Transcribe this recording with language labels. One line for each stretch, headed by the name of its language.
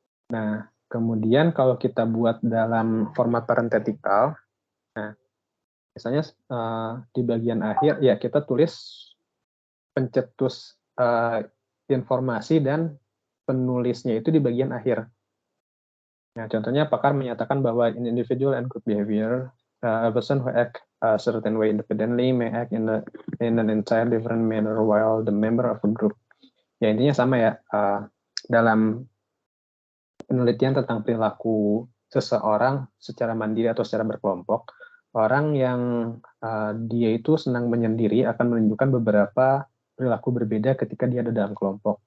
Indonesian: Nah, kemudian kalau kita buat dalam format parenthetical, nah, misalnya di bagian akhir, ya kita tulis pencetus informasi dan penulisnya itu di bagian akhir. Nah, contohnya pakar menyatakan bahwa
English: in individual and group behavior, a person who act a certain way independently may act in an entire different manner while the member of a group.
Indonesian: Ya intinya sama ya, dalam penelitian tentang perilaku seseorang secara mandiri atau secara berkelompok, orang yang dia itu senang menyendiri akan menunjukkan beberapa perilaku berbeda ketika dia ada dalam kelompok.